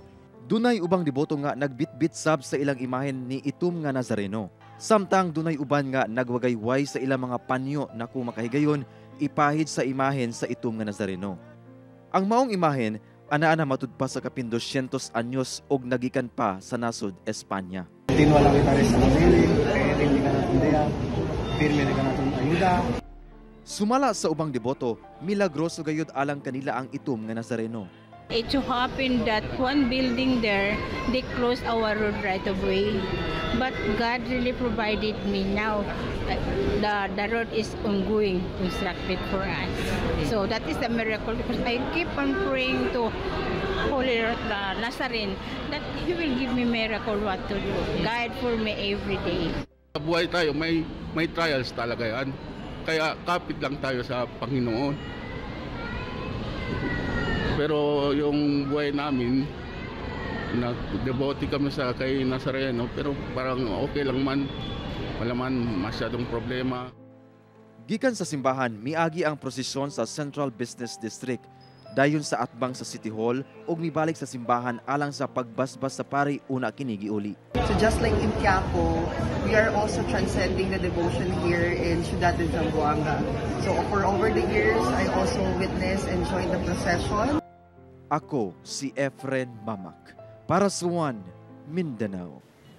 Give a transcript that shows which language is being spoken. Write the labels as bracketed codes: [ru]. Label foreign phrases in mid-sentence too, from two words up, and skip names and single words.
[ceb] Dunay ubang deboto nga nagbitbit sab sa ilang imahen ni itom nga Nazareno. Samtang dunay uban nga nagwagayway sa ilang mga panyo na kung makahigayon ipahid sa imahen sa itom nga Nazareno. Ang maong imahen ana matud pa sa kapin 200 anyos og nagikan pa sa nasod Espanya. [cbk] Tinwa lang kita rin sa kamili, kaya hindi ka natin diya, firme ka natin ayuda. [ceb] Sumala sa ubang deboto, milagroso gayud alang kanila ang itom nga Nazareno. [en] It so happened that one building there, they closed our road right away. But God really provided me now. The road is ongoing, constructed for us. So that is the miracle because I keep on praying to Holy Nazarene that He will give me miracle what to do. Guide for me every day. [tl] Buhay tayo, may trials talaga yan. Kaya kapit lang tayo sa Panginoon. Pero yung buhay namin, nag-devote kami sa kay Nazareno, pero parang okay lang man, wala man masyadong problema. [ceb] Gikan sa simbahan, miagi ang prosesyon sa Central Business District, dayon sa atbang sa City Hall ug mibalik sa simbahan alang sa pagbasbas sa pari una kini giuli. [en] So just like in Quiapo, we are also transcending the devotion here in Ciudad de Zamboanga. So for over the years, I also witnessed and joined the procession. [ceb] Ako si Efren Mamak para sa One Mindanao.